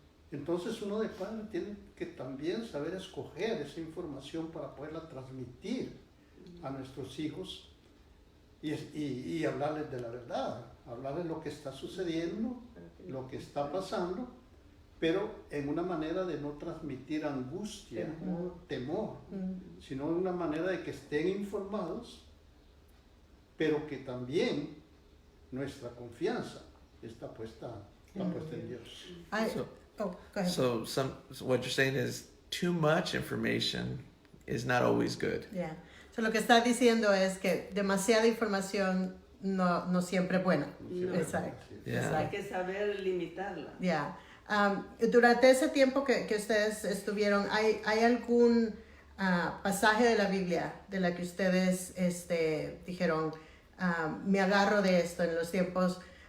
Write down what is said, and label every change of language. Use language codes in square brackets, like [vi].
[es] Entonces uno de padre tiene que también saber escoger esa información para poderla transmitir a nuestros hijos y hablarles de la verdad, hablarles lo que está sucediendo, lo que está pasando, pero en una manera de no transmitir angustia, temor, sino en una manera de que estén informados, pero que también nuestra confianza está puesta en Dios. [en] So what you're saying is too much information is not always good. Yeah. [es] So lo que está diciendo es que demasiada información no siempre es buena. No. Exacto. [en] Yeah. [es] Hay que saber limitarla. [en] Yeah. [es] Durante ese tiempo que ustedes estuvieron, ¿hay algún pasaje de la Biblia de la que ustedes dijeron, me agarro de esto en los tiempos?